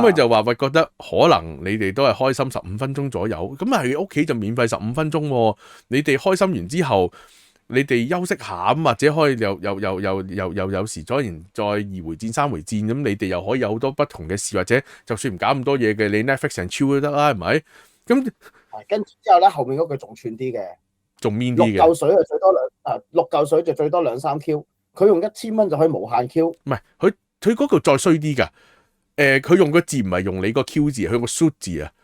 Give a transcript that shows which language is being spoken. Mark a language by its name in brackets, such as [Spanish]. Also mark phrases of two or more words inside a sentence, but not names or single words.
[Cantonese] 咁佢就話喂，覺得可能你哋都係開心15分鐘左右，咁係屋企就免費15分鐘喎。你哋開心完之後，你哋休息下咁，或者可以又有時再2回戰3回戰咁，你哋又可以有好多不同嘅事，或者就算唔搞咁多嘢嘅，你 [English] Netflix and chill [Cantonese] 都得啦，係咪？咁跟住之後咧，後面嗰句仲串啲嘅，仲 mean 啲嘅。 6嚿水就最多6嚿水就最多2-3 Q， 佢用1000蚊就可以無限 Q。唔係佢嗰度再衰啲㗎。佢用個字唔係用你個 Q 字，佢用個 shoot 字啊。